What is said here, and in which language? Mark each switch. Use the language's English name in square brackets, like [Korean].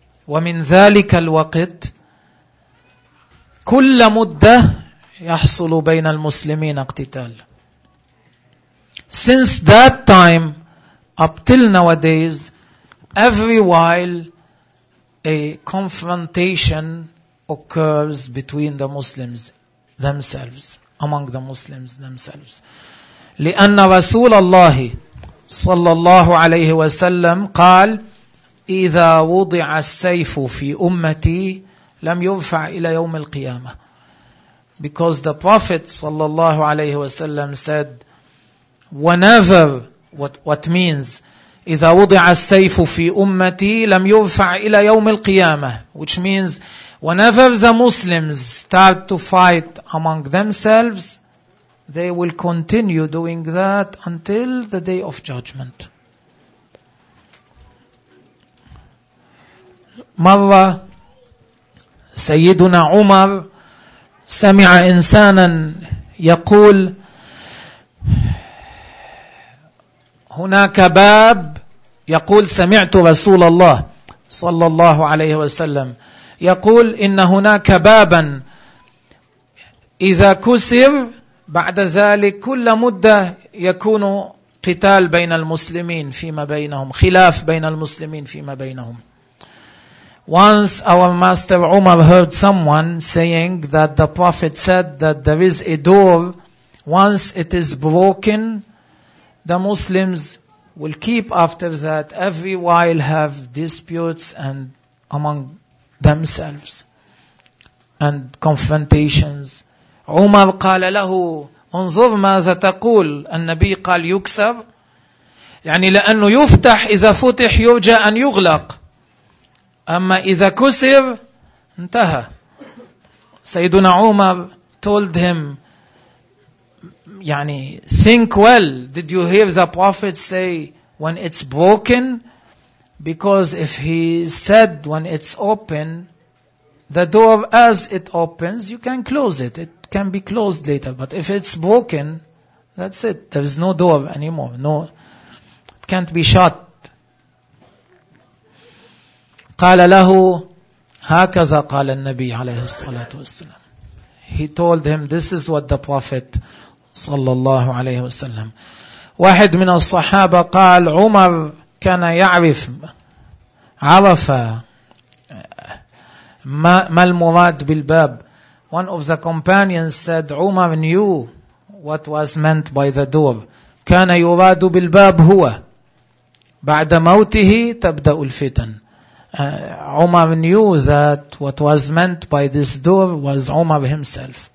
[Arabic] ومن ذلك الوقت كل مدة يحصل بين المسلمين اقتتال. [English] Since that time, up till nowadays, every while a confrontation occurs between the Muslims. themselves, among the Muslims themselves. [Arabic] لأن رسول الله صلى الله عليه وسلم قال إذا وضع السيف في أمتي لم يرفع إلى يوم القيامة. [English] Because the Prophet [Arabic] صلى الله عليه وسلم [English] said whenever, what means [Arabic] إذا وضع السيف في أمتي لم يرفع إلى يوم القيامة, [English] which means whenever the Muslims start to fight among themselves, they will continue doing that until the day of judgment. [Arabic] مرة سيدنا عمر سمع إنسانا يقول هناك باب, يقول سمعت رسول الله صلى الله عليه وسلم يقول إن هناك بابا إذا كسر بعد ذلك كل مدة يكون قتال بين المسلمين فيما بينهم, خلاف بين المسلمين فيما بينهم. [English] Once our master Umar heard someone saying that the Prophet said that there is a door, once it is broken, the Muslims will keep after that, every while have disputes and among themselves and confrontations. [Arabic] Umar قال له انظر ماذا تقول, النبي قال يكسر, يعني لأنه يفتح إذا فتح يرجى أن يغلق, أما إذا كسر انتهى. [English] سيدنا Umar told him, يعني think well, did you hear the Prophet say when it's broken? Because if he said when it's open, the door as it opens, you can close it. It can be closed later. But if it's broken, that's it. There is no door anymore. No, it can't be shut. [Arabic] قال له هكذا قال النبي عليه الصلاة والسلام. [English] He told him this is what the Prophet [Arabic] صلى الله عليه وسلم. واحد من الصحابة قال عمر كان يعرف, عرف ما المراد بالباب. [English] One of the companions said Umar knew what was meant by the door. [Arabic] كان يراد بالباب هو. بعد موته تبدأ الفتن. [English] Umar knew that what was meant by this door was Umar himself.